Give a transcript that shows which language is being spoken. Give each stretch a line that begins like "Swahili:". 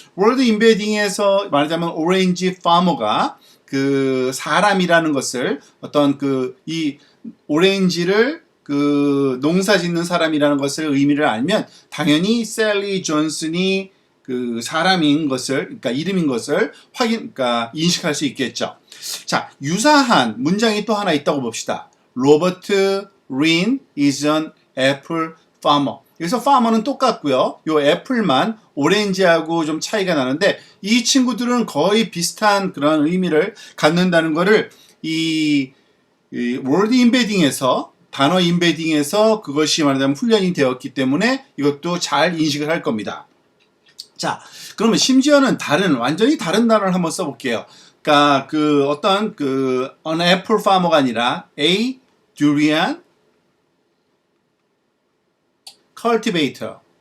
Korean: 월드 임베딩에서 말하자면 오렌지 파머가 사람이라는 것을 어떤 이 오렌지를 농사 짓는 사람이라는 것을 의미를 알면 당연히 셀리 존슨이 사람인 것을, 그러니까 이름인 것을 인식할 수 있겠죠. 자, 유사한 문장이 또 하나 있다고 봅시다.
English: 로버트 린 is an apple farmer.
Korean: 여기서 farmer는 똑같고요. 요 애플만 오렌지하고 좀 차이가 나는데 이 친구들은 거의 비슷한 그런 의미를 갖는다는 것을 이 월드 임베딩에서 단어 임베딩에서 그것이 말하자면 훈련이 되었기 때문에 이것도 잘 인식을 할 겁니다. 자, 그러면 심지어는 완전히 다른 단어를 한번 써볼게요. 그러니까 어떤
English: an apple farmer가
Korean: 아니라
English: a durian cultivator.